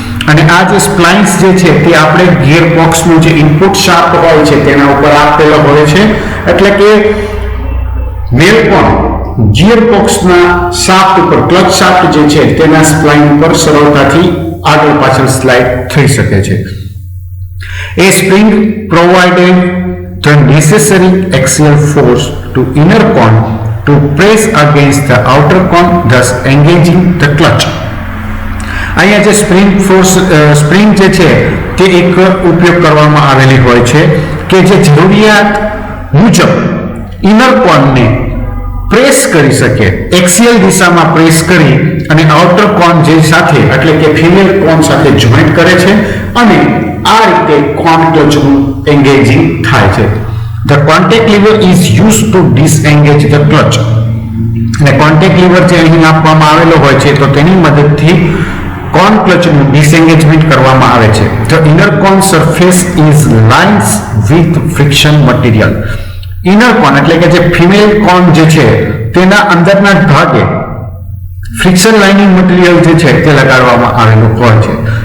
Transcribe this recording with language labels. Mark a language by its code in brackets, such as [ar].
[gu] અને આ જે સ્પ્લાઇન્સ જે છે તે આપણે ગિયર બોક્સનું જે ઇનપુટ શાફ્ટ હોય છે તેના ઉપર આપેલો હોય છે. એટલે કે મેલ કોન ગિયર બોક્સના શાફ્ટ ઉપર, ક્લચ શાફ્ટ જે છે તેના સ્પ્લાઇન ઉપર સરળતાથી આગળ પાછળ સ્લાઇડ થઈ શકે છે. [en] A spring provided the necessary axial force to inner cone to press against the outer cone, thus engaging the clutch. [gu] અહીંયા જે સ્પ્રિંગ જે છે તે એક ઉપયોગ કરવામાં આવેલી હોય છે, કે જે જરૂરિયાત મુજબ ઇનર કોનને પ્રેસ કરી શકે, એક્સિયલ દિશામાં પ્રેસ કરી અને આઉટર કોન જે સાથે, એટલે કે ફિમેલ કોન સાથે જોઈન્ટ કરે છે, અને આ રીતે કોન ક્લચનું એન્ગેજિંગ થાય છે. [en] The contact lever is used to disengage the clutch. [gu] અને કોન્ટેક્ટ લીવર જે અહીં આપવામાં આવેલો હોય છે તો તેની મદદથી કોન ક્લચનું ડિસએન્ગેજમેન્ટ કરવામાં આવે છે. [en] The inner cone surface is lined with friction material. [gu] Inner કોન એટલે કે જે ફિમેલ કોન જે છે તેના અંદરના ભાગે ફ્રિક્શન લાઇનિંગ મટીરિયલ જે છે તે લગાડવામાં આવેલું હોય છે.